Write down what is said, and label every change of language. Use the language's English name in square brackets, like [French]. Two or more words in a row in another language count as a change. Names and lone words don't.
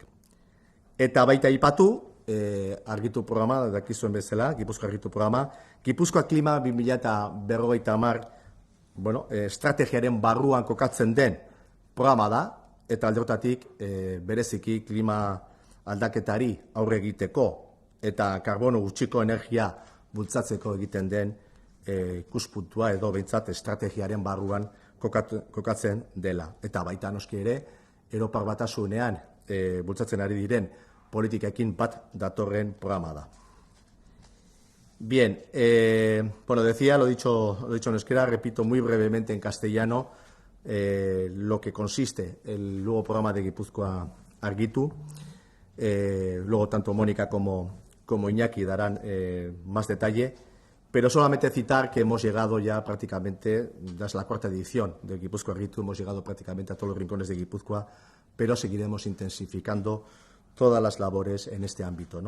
[Basque] Eta baita aipatu, argitu programa, dakizuen bezala, Gipuzkoa Argitu programa, Gipuzkoa Klima 2050 estrategiaren barruan kokatzen den programa da, eta alde horretatik bereziki klima aldaketari aurre egiteko eta karbono gutxiko energia bultzatzeko egiten den ikuspuntua edo behintzat estrategiaren barruan kokatzen dela. Eta baita noski ere, Europar Batasunean bultzatzen ari diren politikekin bat datorren programa da. [Spanish] Bien, decía, lo he dicho en euskera, repito muy brevemente en castellano lo que consiste el nuevo programa de Gipuzkoa Argitu. Luego tanto Mónica como Iñaki darán más detalle, pero solamente citar que hemos llegado ya prácticamente, desde la 4ª edición de Gipuzkoa Argitu, hemos llegado prácticamente a todos los rincones de Guipúzcoa, pero seguiremos intensificando todas las labores en este ámbito, ¿no?